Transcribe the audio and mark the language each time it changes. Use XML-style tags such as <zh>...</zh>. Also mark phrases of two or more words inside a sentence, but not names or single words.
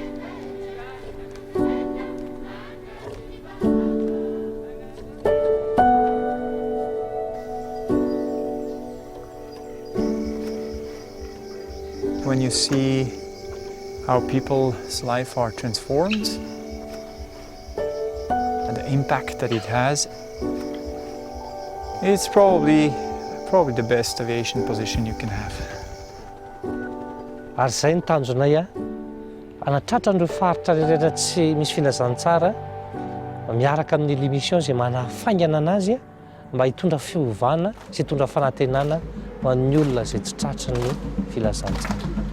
<en>When you see how people's life are transformed and the impact that it has, it's probably the best aviation position you can have.</en> <mg>Ary izay ny tanjonay anatratra an'ireo faritra rehetra tsy misy filazantsara miaraka amin'ny l'émission izay manafaingana anazy mba hitondra fiovana sy hitondra fanantenana ho an'ny olona izay tsy tratry ny filazantsara.</mg>